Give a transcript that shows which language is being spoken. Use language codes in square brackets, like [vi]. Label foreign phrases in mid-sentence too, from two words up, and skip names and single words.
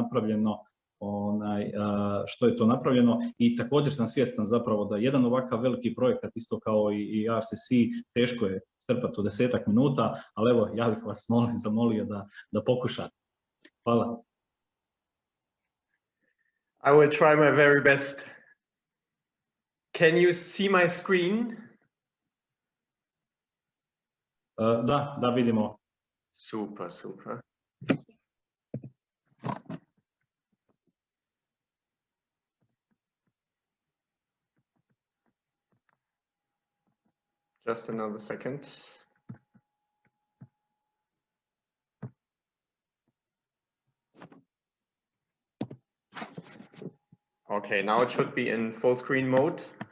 [bs] to napravljeno i također sam svjestan zapravo da jedan ovakav veliki projekat isto kao i RCC teško je strpati u 10-ak minuta, ali evo ja bih vas zamolio da pokušate. Hvala. [en] I will try my very best. Can you see my screen? [bs] Da vidimo. [en] Super. Just another second. Okay, now it should be in full screen mode.